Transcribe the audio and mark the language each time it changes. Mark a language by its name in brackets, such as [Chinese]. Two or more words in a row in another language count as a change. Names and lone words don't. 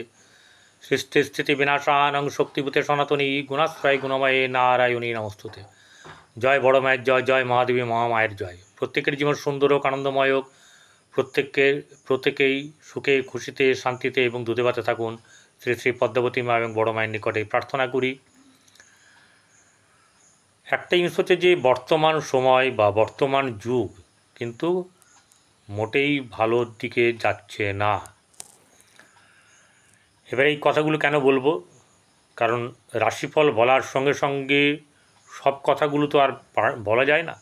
[Sanskrit] सृष्टिस्थितिविनाशानं शक्तिभूते सनातनी गुणाश्रय गुणमये नारायणी नमस्तुते। [Bangla] জয় বড় মায়ের জয়, জয় মহাদেবী মহামায়ের জয়। প্রত্যেকের জীবন সুন্দর হোক, আনন্দময় হোক, প্রত্যেকেই সুখে খুশিতে শান্তিতে এবং দুধে ভাতে থাকুন। শ্রী শ্রী পদ্মাবতী মা এবং বড় মায়ের নিকটে প্রার্থনা করি। একটা জিনিস হচ্ছে যে বর্তমান সময় বা বর্তমান যুগ কিন্তু মোটেই ভালোর দিকে যাচ্ছে না। এবার এই কথাগুলো কেন বলবো, কারণ রাশিফল বলার সঙ্গে সঙ্গে সব কথাগুলো তো আর বলা যায় না।